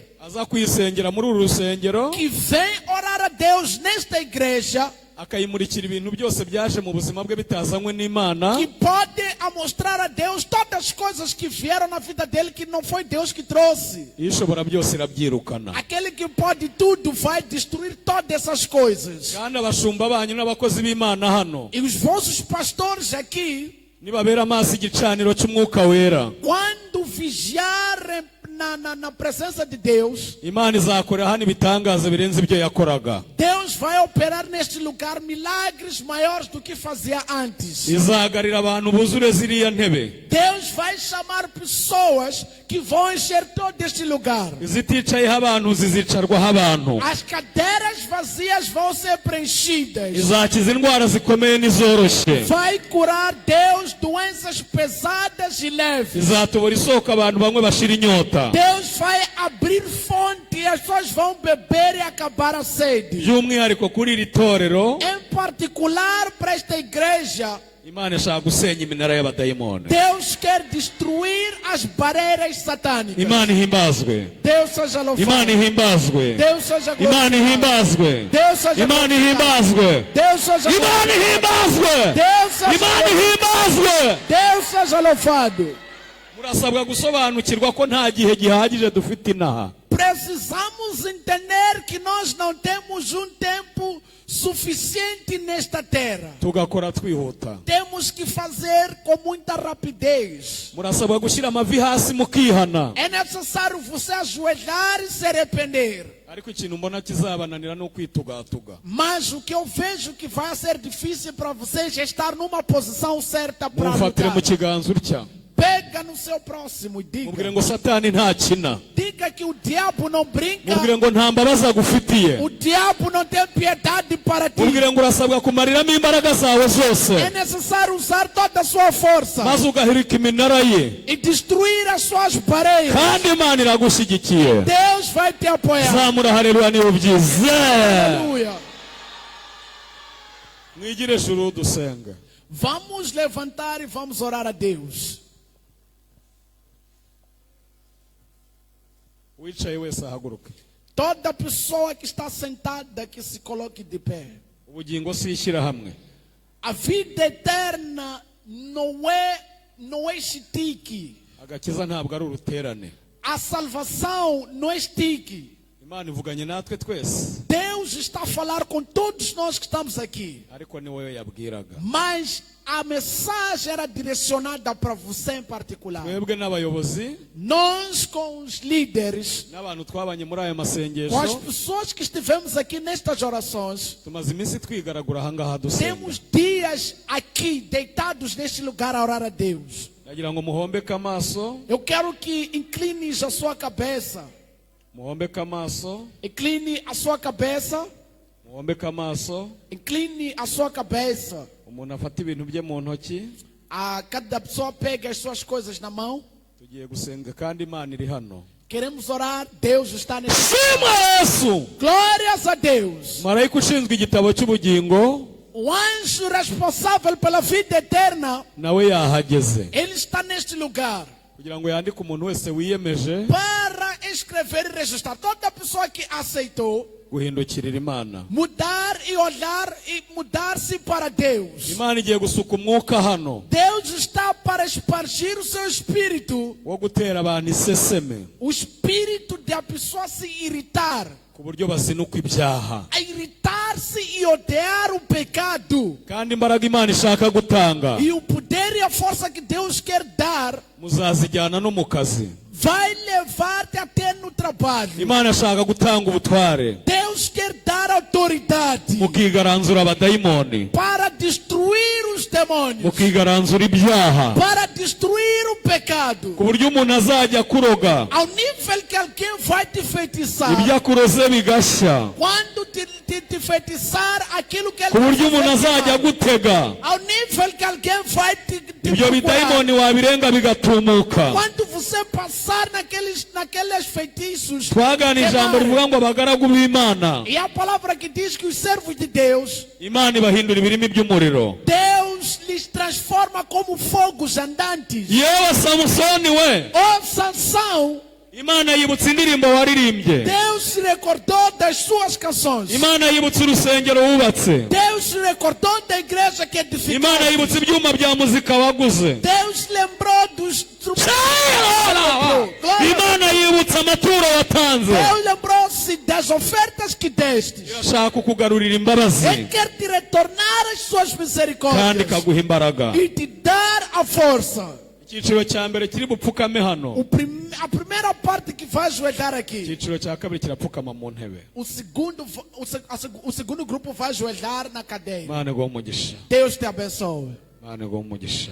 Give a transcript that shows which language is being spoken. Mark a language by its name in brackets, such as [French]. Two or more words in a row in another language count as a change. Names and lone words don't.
[Kinyarwanda] Aza kwisengera muri uru rusengero, [Portuguese] que vem orar a Deus nesta igreja, [Kinyarwanda] akayimurikira ibintu byose byaje mu buzima bwe bitazanywe n'Imana, [Portuguese] que pode mostrar a Deus todas as coisas que vieram na vida dele que não foi Deus que trouxe. [Kinyarwanda] ishobora byose irabyirukana. [Portuguese] Aquele que pode tudo vai destruir todas essas coisas. [Kinyarwanda] Kandi abashumba banyu n'abakozi b'Imana hano [Portuguese] E os vossos pastores aqui, [Kinyarwanda] nibabera amaso igicaniro cy'umwuka wera, [Portuguese] quando vigiarem na presença de Deus, [Kinyarwanda] Imana izakorera hano ibitangaza birenze ibyo yakoraga. [Portuguese] Deus vai operar neste lugar milagres maiores do que fazia antes. [Kinyarwanda] Izagarira abantu buzure ziriya ntebe, [Portuguese] Deus vai chamar pessoas que vão encher todo este lugar. [Kinyarwanda] iziticayeho abantu zizicarwaho abantu, [Portuguese] As cadeiras vazias vão ser preenchidas. [Kinyarwanda] izakiza indwara zikomeye n'izoroshye, [Portuguese] Vai curar Deus doenças pesadas e leves. [Kinyarwanda] izatobora isoko abantu bamwe bashira inyota, [Portuguese] Deus vai abrir fonte e as pessoas vão beber e acabar a sede. [Kinyarwanda] by'umwihariko kuri iri torero. [Portuguese] Em particular para esta igreja, [Kinyarwanda] Imana ishaka gusenya iminara y'abadayimoni. [Portuguese] Deus quer destruir as barreiras satânicas. [Kinyarwanda] Imana ihimbazwe, [Portuguese] Deus seja louvado. [Kinyarwanda] Imana ihimbazwe, [Portuguese] Deus seja [Kinyarwanda] Imana [Portuguese] glorificado. [Kinyarwanda] ihimbazwe, [Portuguese] Deus seja [Kinyarwanda] Imana [Portuguese] glorificado. [Kinyarwanda] ihimbazwe, [Portuguese] Deus seja [Kinyarwanda] Imana [Portuguese] glorificado. [Kinyarwanda] ihimbazwe, [Portuguese] Deus seja [Kinyarwanda] Imana [Portuguese] glorificado. [Kinyarwanda] ihimbazwe. [Portuguese] Deus seja louvado. [Kinyarwanda] Murasabwa gusobanukirwa ko nta gihe gihagije dufite inaha. [Portuguese] Precisamos entender que nós não temos um tempo suficiente nesta terra. [Kinyarwanda] Tugakora twihuta. [Portuguese] Temos que fazer com muita rapidez. [Kinyarwanda] Murasabwa gushyira amavi hasi mukihana. [Portuguese] É necessário você ajoelhar e se arrepender. [Kinyarwanda] Ariko ikintu mbona kizabananira no kwitugatuga. [Portuguese] Mas o que eu vejo que vai ser difícil para vocês é estar numa posição certa para [Kinyarwanda] Mufatire mu [Portuguese] lutar. [Kinyarwanda] kiganza utya. [Portuguese] Pega no seu próximo e [Kinyarwanda] Mubwire [Portuguese] diga. [Kinyarwanda] ngo Satani ntakina. [Portuguese] Diga que o diabo não brinca. [Kinyarwanda] Mubwire ngo nta mbabazi agufitiye. [Portuguese] O diabo não tem piedade para ti. [Kinyarwanda] Mubwire ngo urasabwa kumariramo imbaraga zawe [Portuguese] É [Kinyarwanda] zose, [Portuguese] necessário usar toda a sua força [Kinyarwanda] maze ugahirika iminara ye, [Portuguese] e destruir as suas barreiras. [Kinyarwanda] kandi Imana iragushyigikiye. [Portuguese] Deus vai te apoiar. [Kinyarwanda] Zamura haleluya niba ubyize. [Portuguese] Aleluia. [Kinyarwanda] Mwigire juru dusenga. [Portuguese] Vamos levantar e vamos orar a Deus. [Kinyarwanda] Uwicaye wese ahaguruke. [Portuguese] Toda pessoa que está sentada que se coloque de pé. [Kinyarwanda] Ubugingo si ishyirahamwe. [Portuguese] A vida eterna não é estique. [Kinyarwanda] Agakiza ntabwo ari uruterane. [Portuguese] A salvação não é estique. [Kinyarwanda] Imana ivuganye natwe twese, [Portuguese] Deus está a falar com todos nós que estamos aqui. [Kinyarwanda] ariko ni wowe yabwiraga. [Portuguese] Mas a mensagem era direcionada para você em particular. [Kinyarwanda] Twebwe n'abayobozi [Portuguese] Nós com os líderes, [Kinyarwanda] n'abantu twabanye muri aya [Portuguese] com as [Kinyarwanda] masengesho, [Portuguese] pessoas que estivemos aqui nestas orações, [Kinyarwanda] tumaze iminsi twigaragura ahangaha dusenga. [Portuguese] temos dias aqui deitados neste lugar a orar a Deus. [Kinyarwanda] Ndagira ngo muhombeke amaso, [Portuguese] Eu quero que inclines a sua cabeça. [Kinyarwanda] muhombeke amaso, [Portuguese] Incline a sua cabeça. [Kinyarwanda] muhombeke amaso. [Portuguese] Incline a sua cabeça. [Kinyarwanda] Umuntu afata ibintu bye mu ntoki. [Portuguese] Cada pessoa pega as suas coisas na mão. [Kinyarwanda] Tugiye gusenga kandi Imana iri hano. [Portuguese] Queremos orar, Deus está nesse [Kinyarwanda] shimwa Yesu. [Portuguese] Glórias a Deus. [Kinyarwanda] Marayika ushinzwe igitabo cy'ubugingo [Portuguese] O anjo responsável pela vida eterna, [Kinyarwanda] nawe yahageze [Portuguese] ele está neste lugar [Kinyarwanda] kugira ngo yandike umuntu wese wiyemeje [Portuguese] para escrever e registrar. Toda pessoa que aceitou [Kinyarwanda] guhindukirira Imana. [Portuguese] mudar e olhar e mudar-se para Deus. [Kinyarwanda] Imana igiye gusuka umwuka hano [Portuguese] Deus está para espargir o seu espírito, [Kinyarwanda] wo gutera abantu iseseme [Portuguese] o espírito de a pessoa se irritar, [Kinyarwanda] ku buryo bazinuka ibyaha, [Portuguese] a irritar-se e odiar o pecado. [Kinyarwanda] kandi imbaraga Imana ishaka gutanga [Portuguese] E o poder e a força que Deus quer dar [Kinyarwanda] muzazijyana no mu kazi. [Portuguese] vai levar-te até no trabalho. [Kinyarwanda] Imana ashaka gutanga ubutware [Portuguese] Deus quer dar autoridade [Kinyarwanda] mukigaranzura abadayimoni, [Portuguese] para destruir os demônios, [Kinyarwanda] mukigaranzura ibyaha, [Portuguese] para destruir o pecado. [Kinyarwanda] ku buryo umuntu azajya kuroga [Portuguese] Ao nível que alguém vai te feitiçar, [Kinyarwanda] ibyo akuroze bigashya, [Portuguese] quando te feitiçar aquilo que ele [Kinyarwanda] ku buryo [Portuguese] vai [Kinyarwanda] umuntu azajya [Portuguese] fazer, [Kinyarwanda] gutega [Portuguese] ao nível que alguém vai te [Kinyarwanda] ibyo [Portuguese] procurar. [Kinyarwanda] bidayimoni wabirenga bigatumuka. [Portuguese] Quando você passar naqueles feitiços, [Kinyarwanda] Twagana ijambo rivuga ngo abagaragu b'Imana, [Portuguese] e a palavra que diz que os servos de Deus, [Kinyarwanda] Imana ibahindura ibirimi by'umuriro. [Portuguese] Deus lhes transforma como fogos andantes. [Kinyarwanda] Yewe Samusoni we, [Portuguese] Ó Sansão, [Kinyarwanda] Imana yibutse indirimbo waririmbye, [Portuguese] Deus se recordou das suas canções. [Kinyarwanda] Imana yibutse urusengero wubatse, [Portuguese] Deus se recordou da igreja que edificou. [Kinyarwanda] Imana yibutse ibyuma bya muzika waguze, [Portuguese] Deus lembrou dos instrumentos. [Kinyarwanda] Imana yibutse amaturo watanze. [Portuguese] Deus lembrou-se das ofertas que deste. [Kinyarwanda] Irashaka kukugarurira imbabazi [Portuguese] Ele quer te retornar as suas [Kinyarwanda] kandi [Portuguese] misericórdias [Kinyarwanda] ikaguha imbaraga. [Portuguese] e te dar a força. [Kinyarwanda] Icyiciro cya mbere kiri bupfukame hano, [Portuguese] A primeira parte que vai ajoelhar aqui. [Kinyarwanda] icyiciro cya kabiri kirapfukama mu ntebe. [Portuguese] O segundo grupo vai ajoelhar na cadeira. [Kinyarwanda] Imana iguhe umugisha, [Portuguese] Deus te abençoe. [Kinyarwanda] Imana iguhe umugisha,